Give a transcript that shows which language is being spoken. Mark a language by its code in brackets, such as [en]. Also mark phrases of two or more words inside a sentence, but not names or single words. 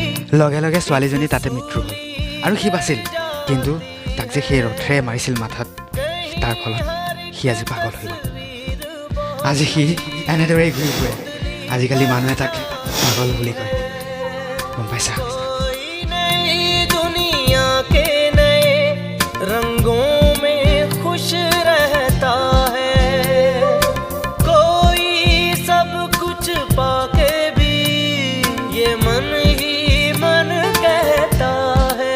[as] লগে লগে ছোৱালীজনী তাতে মৃত্যু হ'ল আৰু সি বাচিল, কিন্তু তাক যে সেই ৰথেৰে মাৰিছিল মাথাত, তাৰ ফলত সি আজি পাগল হৈ গ'ল। আজি সি এনেদৰেই ঘূৰি ফুৰে। আজিকালি মানুহে তাক পাগল বুলি কয়, গম পাইছা? [hi] कोई नई दुनिया के नए रंगों में खुश रहता है, कोई सब कुछ पाके भी ये मन ही मन कहता है।